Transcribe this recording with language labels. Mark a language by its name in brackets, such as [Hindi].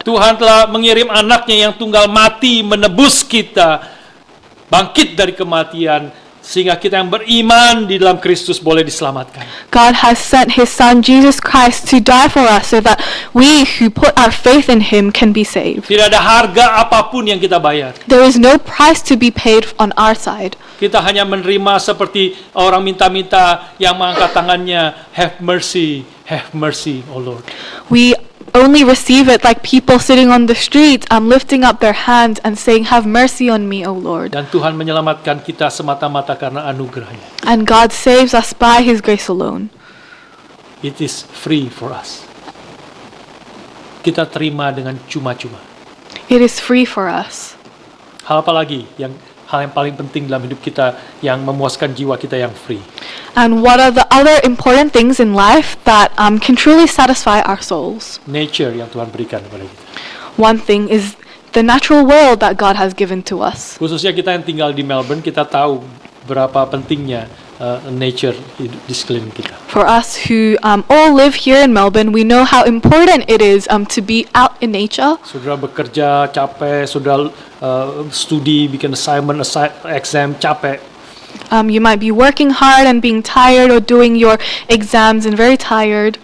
[Indonesian] Tuhan telah mengirim anaknya yang tunggal mati menebus kita, bangkit dari kematian, sehingga kita yang beriman di dalam Kristus boleh diselamatkan. [English] God has sent His Son Jesus Christ to die for us so that we who put our faith in Him can be saved. [Indonesian] Tidak ada harga apapun yang kita bayar. [English] There is no price to be paid on our side. [Indonesian] Kita hanya menerima seperti orang minta-minta yang mengangkat tangannya, [English] have mercy, oh Lord. We only receive it like people sitting on the streets lifting up their hands and saying, "Have mercy on me, O Lord." [Indonesian] Dan Tuhan menyelamatkan kita semata-mata karena anugerahnya. [English] And God saves us by His grace alone. It is free for us. [Indonesian] Kita terima dengan cuma-cuma. [English] It is free for us. [Indonesian] Hal apa lagi hal yang paling penting dalam hidup kita yang memuaskan jiwa kita yang free? [English] And what are the other important things in life that can truly satisfy our souls? [Indonesian] Nature yang Tuhan berikan kepada kita. [English] One thing is the natural world that God has given to us. [Indonesian] Khususnya kita yang tinggal di Melbourne, kita tahu berapa pentingnya nature di sekeliling kita. [English] For us who all live here in Melbourne, we know how important it is to be out in nature. [Indonesian] Saudara bekerja capek, saudara studi, bikin assignment, exam capek. [English] You might be working hard and being tired, or doing your exams and very tired.